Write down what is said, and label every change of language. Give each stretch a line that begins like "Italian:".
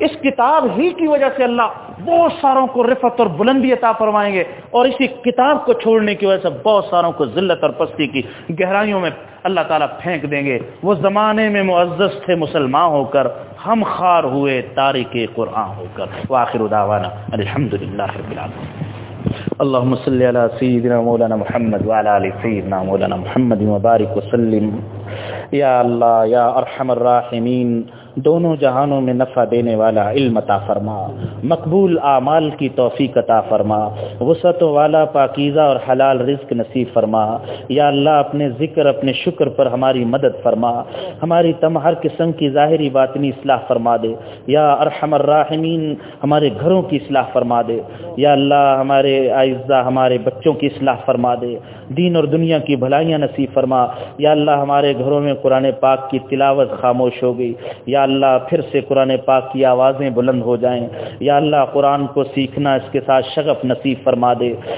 Urdu: اس کتاب ہی کی وجہ سے اللہ بہت ساروں کو رفعت اور بلندی عطا فرمائیں گے, اور اسی کتاب کو چھوڑنے کی وجہ سے بہت ساروں کو ذلت اور پستی کی گہرائیوں میں اللہ تعالی پھینک دیں گے. وہ زمانے میں معزز تھے مسلمان ہو کر, ہم خار ہوئے تاریک قرآن ہو کر.
Arabic: واخر دعوانا الحمدللہ رب العالمین. اللهم صل على سيدنا مولانا محمد وعلى آل سيدنا مولانا محمد وبارك وسلم. يا الله يا أرحم الراحمين.
Urdu: دونوں جہانوں میں نفع دینے والا علم عطا فرما، مقبول اعمال کی توفیق عطا فرما، وسعت والا پاکیزہ اور حلال رزق نصیب فرما۔ یا اللہ اپنے ذکر اپنے شکر پر ہماری مدد فرما، ہماری تم ہر قسم کی ظاہری باطنی اصلاح فرما دے۔
Arabic: یا ارحم الراحمین
Urdu: ہمارے گھروں کی اصلاح فرما دے، یا اللہ ہمارے اعزہ ہمارے بچوں کی اصلاح فرما دے، دین اور دنیا کی بھلائیاں نصیب فرما۔ یا اللہ ہمارے گھروں میں قرآن پاک کی تلاوت خاموش ہو گئی، یا اللہ پھر سے قرآن پاک کی آوازیں بلند ہو جائیں۔ یا اللہ قرآن کو سیکھنا اس کے ساتھ شغف نصیب فرما دے،